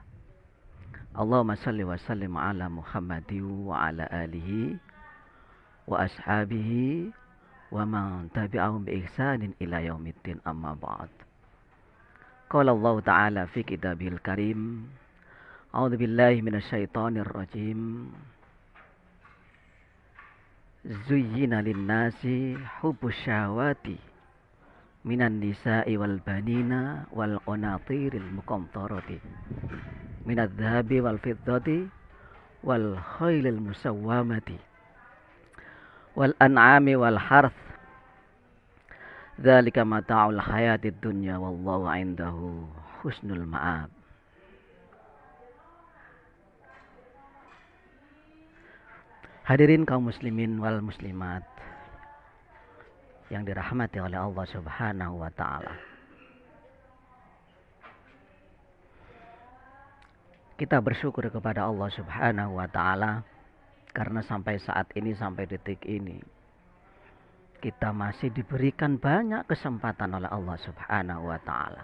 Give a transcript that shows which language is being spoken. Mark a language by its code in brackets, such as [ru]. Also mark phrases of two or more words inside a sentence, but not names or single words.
[ar] اللهم صل وسلم على محمد وعلى آله وأصحابه ومن تبعهم بإحسان إلى يوم الدين، أما بعد. قال الله تعالى في الكتاب الكريم، أعوذ بالله من الشيطان الرجيم. زين للناس حب الشهوات من النساء والبنين والقناطير المقنطرة من الذهب والفضة والخيل المسومة والأنعام والحرث. ذلك متاع الحياة الدنيا والله عنده حسن المآب. [id] Hadirin kaum [ar] المسلمين والمسلمات [id] yang dirahmati oleh [ar] الله سبحانه وتعالى. [id] Kita bersyukur kepada [ar] الله سبحانه وتعالى [id] karena sampai saat ini, sampai detik ini, kita masih diberikan banyak kesempatan oleh [ar] الله سبحانه وتعالى.